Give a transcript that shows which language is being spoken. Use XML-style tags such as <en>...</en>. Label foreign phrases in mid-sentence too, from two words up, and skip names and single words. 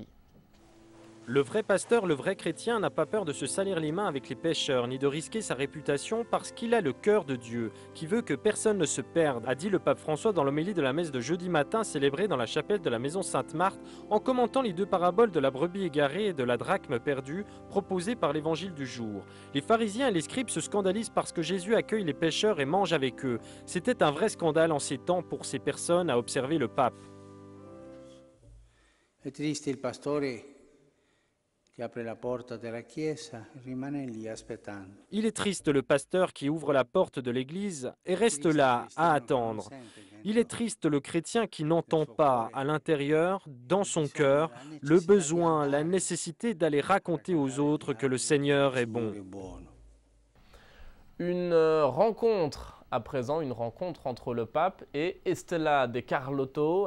<fr>Le vrai pasteur, le vrai chrétien n'a pas peur de se salir les mains avec les pécheurs, ni de risquer sa réputation parce qu'il a le cœur de Dieu, qui veut que personne ne se perde, a dit le pape François dans l'homélie de la messe de jeudi matin célébrée dans la chapelle de la maison Sainte-Marthe, en commentant les deux paraboles de la brebis égarée et de la drachme perdue proposées par l'évangile du jour. Les pharisiens et les scribes se scandalisent parce que Jésus accueille les pécheurs et mange avec eux. C'était un vrai scandale en ces temps pour ces personnes, a observé le pape.</fr> <it>È triste il pastore qui apre la porta della chiesa e rimane lì aspettando.</it> <fr>Il est triste le pasteur qui ouvre la porte de l'église et reste là à attendre. Il est triste le chrétien qui n'entend pas à l'intérieur, dans son cœur, le besoin, la nécessité d'aller raconter aux autres que le Seigneur est bon. Une rencontre à présent, une rencontre entre le pape et Estela De Carlotto.</fr>